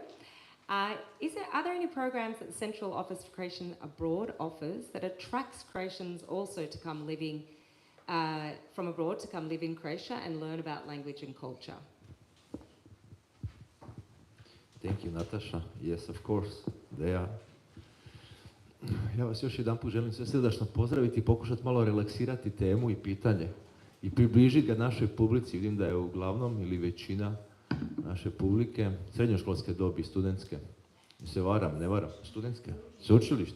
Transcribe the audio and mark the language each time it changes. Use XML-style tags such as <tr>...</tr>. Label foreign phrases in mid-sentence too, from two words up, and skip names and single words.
<en>Are there any programs that the Central Office for Croatian Abroad offers that attracts Croatians also to come living from abroad, to come live in Croatia and learn about language and culture? Thank you, Natasha. Yes, of course, they are.</en> <hr>Ja vas još jedanput želim sve srdačno pozdraviti i pokušati malo relaksirati temu i pitanje i približiti ga našoj publici. Vidim da je uglavnom ili većina naše publike srednjoškolske dobi, studentske. Se varam, ne varam, studentske, sveučilište.</hr>